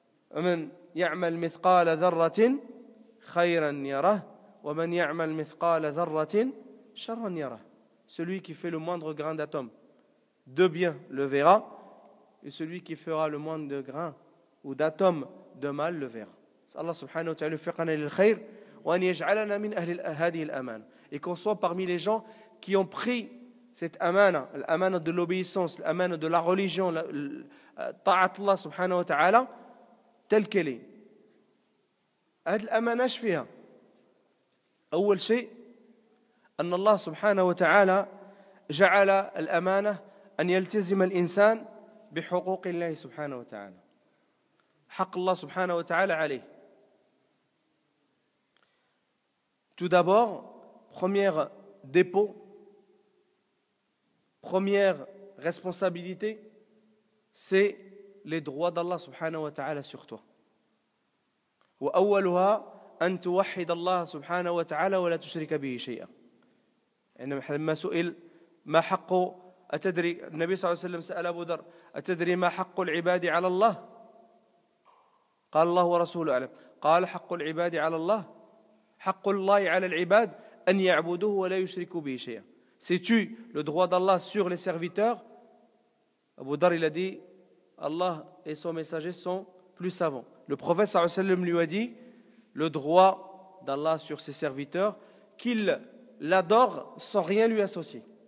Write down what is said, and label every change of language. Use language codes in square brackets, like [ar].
[ar] ومن يعمل مثقال ذرة خيرا يره ومن يعمل مثقال ذرة شرا يره. [fr] Celui qui fait le moindre grain d'atome de bien le verra, et celui qui fera le moindre de grain ou d'atome de mal le verra. [ar] Allah subhanahu wa ta'ala يوفقنا للخير وأن يجعلنا من أهل هذه الأمانة. [fr] Et qu'on soit parmi les gens qui ont pris cette amana, l'amana de l'obéissance, l'amana de la religion, ta'at Allah subhanahu wa ta'ala, telle qu'elle est. [ar] هذه الأمانة ايش فيها؟ أول شيء أن الله سبحانه وتعالى جعل الأمانة أن يلتزم الإنسان بحقوق الله سبحانه وتعالى. حق الله سبحانه وتعالى عليه. [fr] Tout d'abord, première dépôt, première responsabilité, c'est les droits d'Allah subhanahu wa ta'ala sur toi. [ar] وأولها أن توحد الله سبحانه وتعالى ولا تشرك به شيئا. لما سئل ما حق أتدري، النبي صلى الله عليه وسلم سأل أبو ذر أتدري ما حق العباد على الله؟ قال الله ورسوله أعلم. قال حق العباد على الله، حق الله على العباد أن يعبدوه ولا يشركوا به شيئا. [fr] Sais-tu le droit d'Allah sur les serviteurs? Abu Dhar il a dit Allah et son messager sont plus savants. Le prophète sallallahu alayhi wa sallam lui a dit le droit d'Allah sur ses serviteurs, qu'ils l'adore sans rien lui associer.